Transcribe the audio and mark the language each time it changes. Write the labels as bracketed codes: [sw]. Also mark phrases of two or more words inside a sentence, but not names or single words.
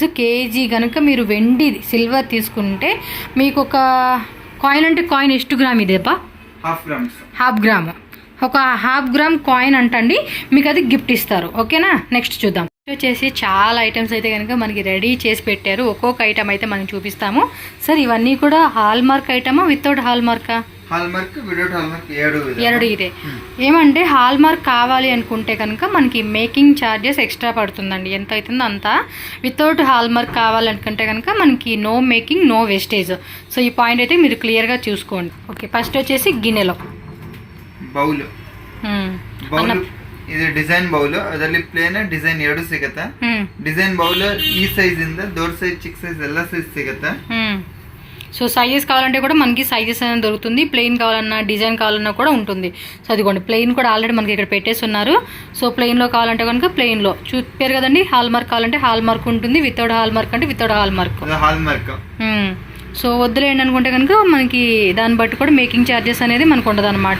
[te] కేజీ కనుక మీరు వెండి సిల్వర్ తీసుకుంటే మీకు ఒక కాయిన్ అంటే కాయిన్ ಎಷ್ಟು గ్రామ్ ఇదేపా? 1/2 గ్రామ్. ఒక 1/2 గ్రామ్ కాయిన్ అంటండి, మీకు అది గిఫ్ట్ ఇస్తారు. ఓకేనా, నెక్స్ట్ చూద్దాం. వచ్చేసి చాలా ఐటమ్స్ అయితే కనుక మనకి రెడీ చేసి పెట్టారు. ఒక్కొక్క ఐటమ్ అయితే మనం చూపిస్తాము. సార్ ఇవన్నీ కూడా హాల్ మార్క్ ఐటమా [en] without hall marka? [kn] ಎರಡು ಇದೆ. [te] ఏమంటే హాల్ మార్క్ కావాలి అనుకుంటే కనుక మనకి [en] making charges extra [te] పడుతుందండి. ఎంత అవుతుందో అంత. [en] without hall mark [te] కావాలనుకుంటే కనుక మనకి [en] no making, no wastage. [te] సో ఈ పాయింట్ అయితే మీరు క్లియర్గా చూసుకోండి. ఓకే, ఫస్ట్ వచ్చేసి గిన్నెలో [kn] ಬೌಲ್. ಇದು [en] design bowl. [kn] ಅದರಲ್ಲಿ [en] plain design [kn] 2 ಸಿಗುತ್ತೆ. [en] design bowl [kn] ಈ ಸೈಜ್ ಇಂದ ದೊಡ್ಡ ಸೈಜ್, ಚಿಕ್ಕ ಸೈಜ್ ಎಲ್ಲ ಸೈಜ್ ಸಿಗುತ್ತೆ. [te] సో సైజెస్ కావాలంటే కూడా మనకి సైజెస్ అనేది దొరుకుతుంది. ప్లెయిన్ కావాలన్నా డిజైన్ కావాలన్నా కూడా ఉంటుంది. సో అదిగోండి ప్లెయిన్ కూడా ఆల్రెడీ మనకి ఇక్కడ పెట్టేసి ఉన్నారు. సో ప్లెయిన్లో కావాలంటే కనుక ప్లెయిన్లో చూపారు కదండి. హాల్ మార్క్ కావాలంటే హాల్ మార్క్ ఉంటుంది, [en] without hall mark [te] అంటే [en] without hall mark. [te] సో వద్దులేండి అనుకుంటే కనుక మనకి దాన్ని బట్టి కూడా [en] making charges [te] అనేది మనకు ఉండదు అనమాట.